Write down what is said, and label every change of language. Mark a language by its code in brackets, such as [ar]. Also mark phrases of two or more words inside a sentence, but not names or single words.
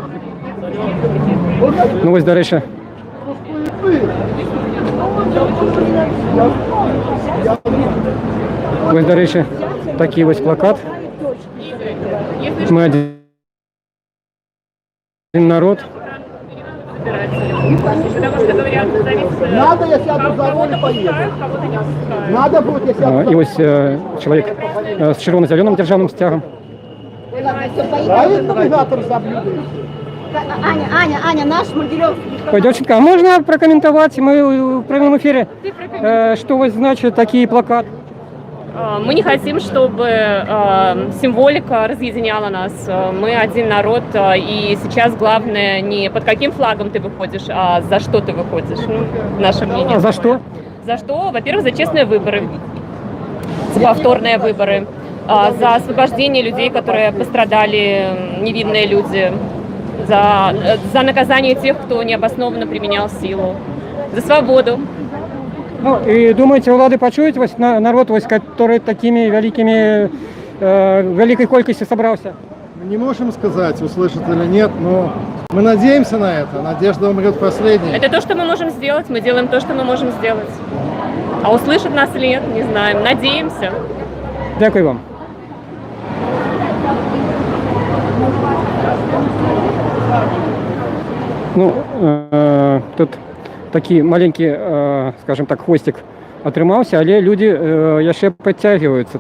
[uk] Ну ось, до речі, Ось, до речі, такий ось плакат. Ми один народ. [ru] Надо, я сяду за руль и поеду. Надо будет, я сяду. [uk] І ось чоловік з червоно-зеленим державним стягом. [ru] Правильно навигатор соблюдает? Аня, наш Могилевский. Ой, девчонка, а можно прокомментовать? Мы в прямом эфире. Что вот значит такие плакаты? Мы не хотим, чтобы символика разъединяла нас. Мы один народ, и сейчас главное не под каким флагом ты выходишь, а за что ты выходишь. Ну, наше мнение. А за что? За что? Во-первых, за честные выборы, за повторные выборы, за освобождение людей, которые пострадали, невинные люди, за наказание тех, кто необоснованно применял силу, за свободу. [uk] Ну, и думаете, влады почують ось народ, ось, [ru] который такими великой колькостью собрался? Мы не можем сказать, услышат или нет, но мы надеемся на это. Надежда умрет последней. Это то, что мы можем сделать. Мы делаем то, что мы можем сделать. А услышат нас или нет, не знаем. Надеемся. [uk] Дякую вам. Ну, тут такий маленький, скажімо так, хвостик отримався, але люди ще підтягуються.